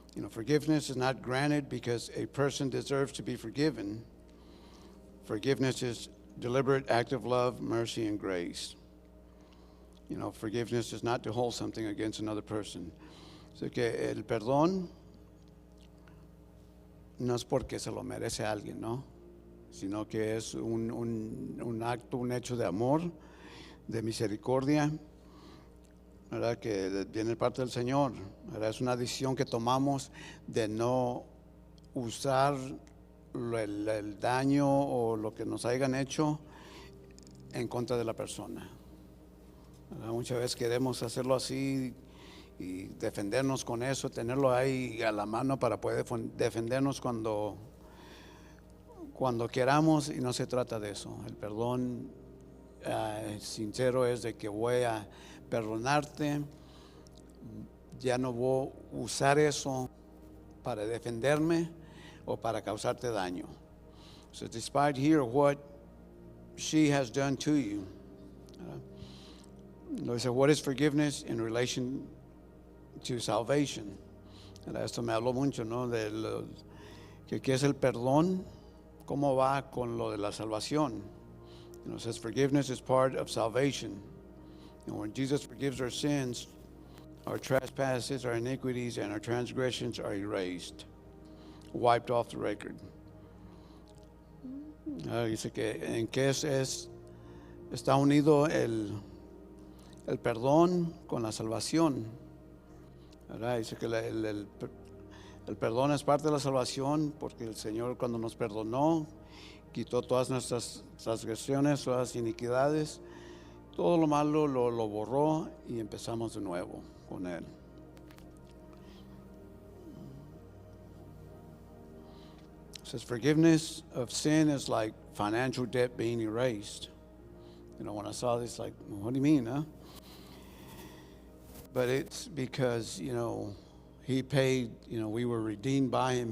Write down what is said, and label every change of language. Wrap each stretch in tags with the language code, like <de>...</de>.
<en>Forgiveness is not granted because a person deserves to be forgiven. Forgiveness is deliberate act of love, mercy, and grace. Forgiveness is not to hold something against another person.</en> <es>Así que el perdón no es porque se lo merece a alguien, ¿no? Sino que es un acto, un hecho de amor, de misericordia, ¿verdad? Que viene de parte del Señor, ¿verdad? Es una decisión que tomamos de no usar el daño o lo que nos hayan hecho en contra de la persona. Muchas veces queremos hacerlo así y defendernos con eso, tenerlo ahí a la mano para poder defendernos cuando queramos, y no se trata de eso. El perdón sincero es de que voy a perdonarte, ya no voy a usar eso para defenderme o para causarte daño.</es> <en>So despite here what she has done to you.</en> <es>Dice,</es> <en>what is forgiveness in relation to salvation?</en> <es>Esto me habló mucho, ¿no? De ¿qué es el perdón? ¿Cómo va con lo de la salvación?</es> <en>It says forgiveness is part of salvation. When Jesus forgives our sins, our trespasses, our iniquities, and our transgressions are erased, wiped off the record.</en> <es>Dice que en qué está unido el perdón con la salvación. ¿Verdad? Dice que el perdón es parte de la salvación porque el Señor, cuando nos perdonó, quitó todas nuestras transgresiones, todas las iniquidades, todo lo malo lo borró y empezamos de nuevo con Él.</es> <en>It says forgiveness of sin is like financial debt being erased. When I saw this, like, what do you mean, huh? But it's because, He paid, we were redeemed by Him.</en>